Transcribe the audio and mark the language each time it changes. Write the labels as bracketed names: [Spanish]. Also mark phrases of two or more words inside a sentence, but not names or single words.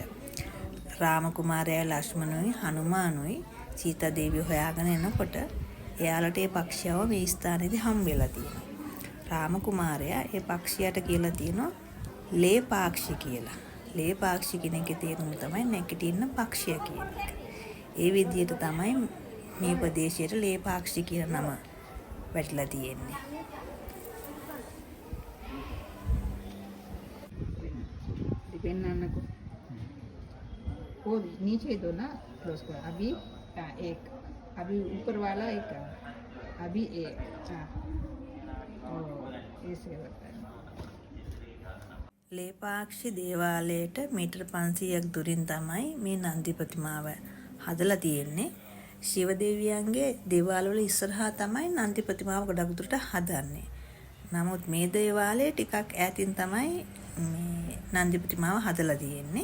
[Sinhala] රාම කුමාරයයි ලක්ෂ්මණුයි හනුමානුයි සීතා දේවිය හොයාගෙන එනකොට එයාලට ඒ පක්ෂියව මේ ස්ථානයේදී හම් වෙලා තියෙනවා. රාම කුමාරයා ඒ පක්ෂියට කියලා තියෙනවා ලේපාක්ෂි කියලා. ලේපාක්ෂි කියන එකේ තේරුම තමයි නැගිටින්න පක්ෂිය කියන එක. ඒ විදිහට තමයි මේ ප්‍රදේශයට ලේපාක්ෂි කියන නම වැටලා තියෙන්නේ. [Hindi] दिपेन्नाको वो नीचे दो ना क्लोज करो अभी एक अभी ऊपर वाला एक अभी एक ऐसे होता है. [Sinhala] ලේපාක්ෂි දේවාලයට මීටර් 500ක් දුරින් තමයි මේ නන්දි ප්‍රතිමාව හදලා තියෙන්නේ. ශිව දෙවියන්ගේ දේවාල වල ඉස්සරහා තමයි නන්දි ප්‍රතිමාව ගොඩක් දුරට හදන්නේ. නමුත් මේ දේවාලයේ ටිකක් ඈතින් තමයි මේ නන්දි ප්‍රතිමාව හදලා තියෙන්නේ.